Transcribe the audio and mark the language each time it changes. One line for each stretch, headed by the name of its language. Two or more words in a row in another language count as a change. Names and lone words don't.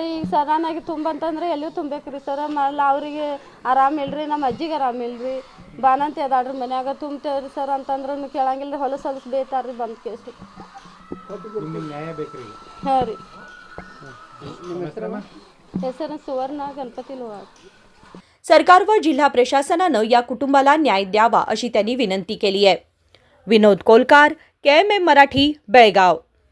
Kannada: ಈಗ ಸಡನ್ನಾಗಿ ತುಂಬಂತಂದ್ರೆ ಎಲ್ಲಿಯೂ ತುಂಬೇಕ್ರಿ ಸರ್. ಮಲ್ಲ ಅವರಿಗೆ ಆರಾಮಿಲ್ರಿ. ನಮ್ಮ ಅಜ್ಜಿಗೆ ಆರಾಮಿಲ್ರಿ. ಬಾಣಂತಿ ಅದಾಳ್ರಿ ಮನ್ಯಾಗ ತುಂಬ್ತೇವ್ರಿ ಸರ್ ಅಂತಂದ್ರೂ ಕೇಳಂಗಿಲ್ಲ ರೀ. ಹೊಲಸು ಬೇಯ್ತಾರ್ರಿ ಬಂದು ಕೇಸು. ಹಾಂ ರೀ.
Marathi: ಹೆಸರು सुवर्ण गणपती लोहार. सरकार व जिल्हा प्रशासनानं या कुटुंबाला न्याय द्यावा अशी त्यांनी विनंती केली आहे. विनोद कोलकार, KMM मराठी, बेळगाव.